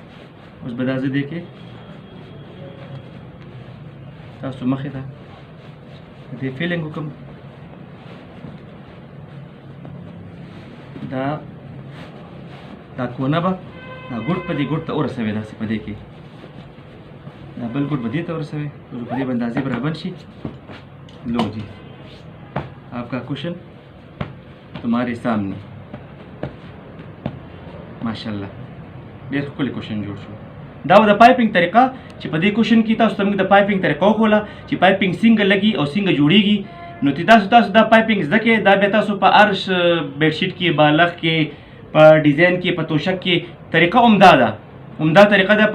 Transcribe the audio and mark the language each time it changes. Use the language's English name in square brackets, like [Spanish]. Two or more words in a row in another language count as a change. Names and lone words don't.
[Pashto] اوس به دا زه دې کې تاسو مخې ته دې فیلنګ وکړم. دا کونه به دا ګوټ په دې ګوټ ته ورسوئ، داسې په دې کې دا بل ګوټ به دې ته ورسوئ. په دې به اندازې به رابند شي. [Urdu] لو جی آپ کا کوشن تمہارے سامنے. [Pashto] ماشاءالله ډېر ښکلی کوشن جوړ شو. دا و د پایپینګ طریقه چې په دې کوشن کې تاسو ته موږ د پایپینګ طریقه وښوله چې پایپینګ څنګه لګي او څنګه جوړیږي. نو تاسو دا پایپینګ زده کړئ. دا بیا تاسو په هر بیډشیټ کې، بالغ کې، په ډیزاین کې، په توشک کې طریقه عمده ده، عمده طریقه ده.